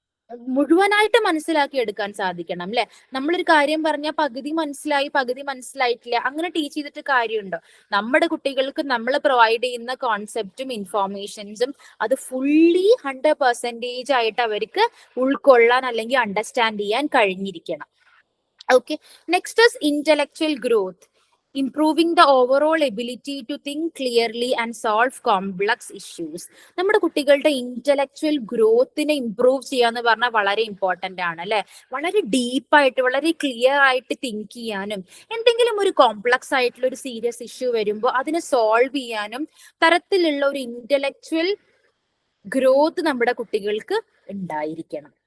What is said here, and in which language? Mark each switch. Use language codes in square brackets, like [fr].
[ml] മുഴുവനായിട്ട് മനസ്സിലാക്കി എടുക്കാൻ സാധിക്കണം അല്ലെ. നമ്മളൊരു കാര്യം പറഞ്ഞാൽ പകുതി മനസ്സിലായി പകുതി മനസ്സിലായിട്ടില്ല അങ്ങനെ ടീച്ച് ചെയ്തിട്ട് കാര്യമുണ്ടോ? നമ്മുടെ കുട്ടികൾക്ക് നമ്മൾ പ്രൊവൈഡ് ചെയ്യുന്ന കോൺസെപ്റ്റും ഇൻഫോർമേഷൻസും അത് ഫുള്ളി 100% ആയിട്ട് അവർക്ക് ഉൾക്കൊള്ളാൻ അല്ലെങ്കിൽ അണ്ടർസ്റ്റാൻഡ് ചെയ്യാൻ കഴിഞ്ഞിരിക്കണം. [en] Okay, next is intellectual growth. Improving the overall ability to think clearly and solve complex issues. [ml] നമ്മുടെ കുട്ടികളുടെ ഇന്റലക്ച്വൽ ഗ്രോത്തിനെ ഇംപ്രൂവ് ചെയ്യാന്ന് പറഞ്ഞാൽ വളരെ ഇമ്പോർട്ടന്റ് ആണ് അല്ലെ. വളരെ ഡീപ്പായിട്ട് വളരെ ക്ലിയർ ആയിട്ട് തിങ്ക് ചെയ്യാനും എന്തെങ്കിലും ഒരു കോംപ്ലക്സ് ആയിട്ടുള്ള ഒരു സീരിയസ് ഇഷ്യൂ വരുമ്പോൾ അതിനെ സോൾവ് ചെയ്യാനും തരത്തിലുള്ള ഒരു ഇന്റലക്ച്വൽ ഗ്രോത്ത് നമ്മുടെ കുട്ടികൾക്ക് ഉണ്ടായിരിക്കണം.